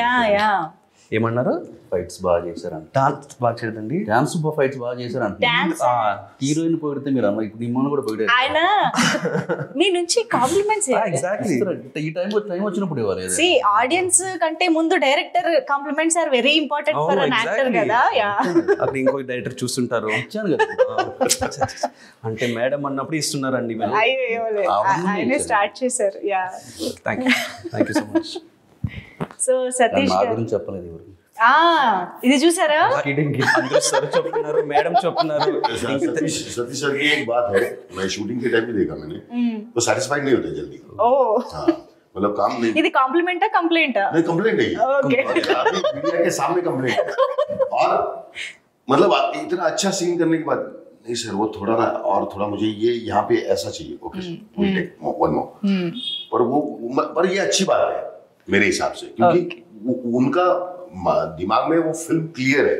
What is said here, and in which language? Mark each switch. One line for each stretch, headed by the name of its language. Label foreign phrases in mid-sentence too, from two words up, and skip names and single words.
Telugu: ఏమన్నారు? ఫైట్స్ బాగా చేశారంట. డాన్స్ బాగా చేయదండి, డాన్స్ ఫైట్స్ బాగా చేశారంట. హీరోయిన్ పొగిడితే మీరు అమ్మ ఇప్పుడు నిమ్మను కూడా పొగిడారు. ఆయన మీ నుంచి కాంప్లిమెంట్స్ ఎగ్జాక్ట్లీ ఈ టైం వచ్చినప్పుడు ఇవ్వాలి.
English: See, audience
Telugu: కంటే ముందు
English: director compliments are very important for an actor కదా.
Telugu: అప్పుడు ఇంకో డైరెక్టర్ చూస్తుంటారు, అంటే మేడం అన్నప్పుడు ఇస్తున్నారండి. ఆయనే స్టార్ట్ చేశారు.
English: thank you so much.
Telugu: సో సతీష్ గురించి చెప్పలేదు ఎవరు. ఇది చూసారా? చెప్తున్నారు మేడం చెప్తున్నారు.
Hindi: सतीश सर की एक बात है, मैं शूटिंग के टाइम भी देखा मैंने, वो सेटिस्फाइड नहीं होते जल्दी. मतलब काम नहीं.
Telugu: ఇది కాంప్లిమెంటా కంప్లైంటా?
Hindi: नहीं कंप्लेंट नहीं है. ओके. अभी मीडिया के सामने कंप्लेंट है. और मतलब इतना अच्छा सीन करने के बाद नहीं सर वो थोड़ा ना और थोड़ा मुझे ये यहाँ पे ऐसा चाहिए.
English: okay one take one more.
Hindi: पर ये अच्छी बात है मेरे हिसाब से, क्योंकि उनका दिमाग में वो फिल्म क्लियर है.